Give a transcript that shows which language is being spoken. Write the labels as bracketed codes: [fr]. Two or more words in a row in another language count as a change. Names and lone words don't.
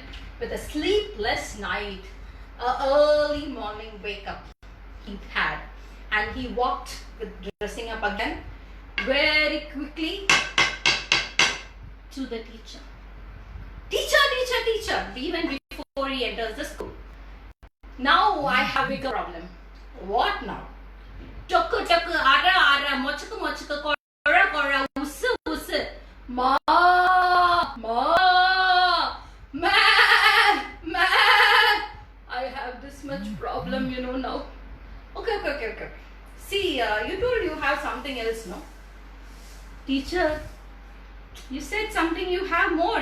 [en] With a sleepless night, a early morning wake up he had, and he walked with dressing up again very quickly to the teacher. Teacher, even before he enters the school. Now I have a bigger problem. What now? Toku, toku, ara, ara, mochku, mochku, kora, kora, usu, usu. Ma, I have this much problem, now. Okay. See, you told you have something else, no? Teacher, you said something you have more.